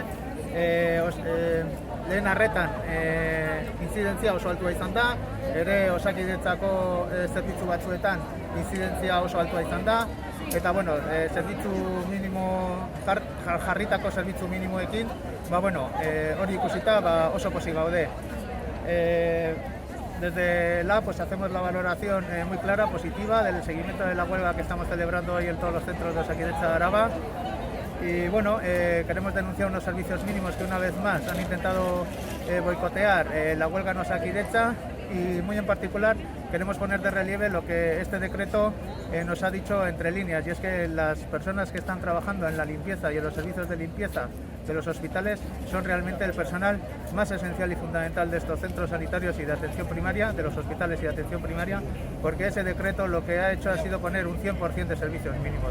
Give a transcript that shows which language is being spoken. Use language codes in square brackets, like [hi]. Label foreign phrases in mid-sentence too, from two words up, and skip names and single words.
[eu] Lehen arretan intzidentzia oso altua izan da, ere Osakidetzako zerbitzu batzuetan intzidentzia oso altua izan da, eta zerbitzu minimo, jarritako zerbitzu minimoekin, hori ikusita oso pozik gaude. [es] Desde pues hacemos la valoración muy clara, positiva, del seguimiento de la huelga que estamos celebrando hoy en todos los centros de Osakidetza de Araba. Y queremos denunciar unos servicios mínimos que una vez más han intentado boicotear la huelga en Osakidetza, y muy en particular queremos poner de relieve lo que este decreto nos ha dicho entre líneas, y es que las personas que están trabajando en la limpieza y en los servicios de limpieza de los hospitales son realmente el personal más esencial y fundamental de estos centros sanitarios y de atención primaria, de los hospitales y de atención primaria, porque ese decreto lo que ha hecho ha sido poner un 100% de servicios mínimos.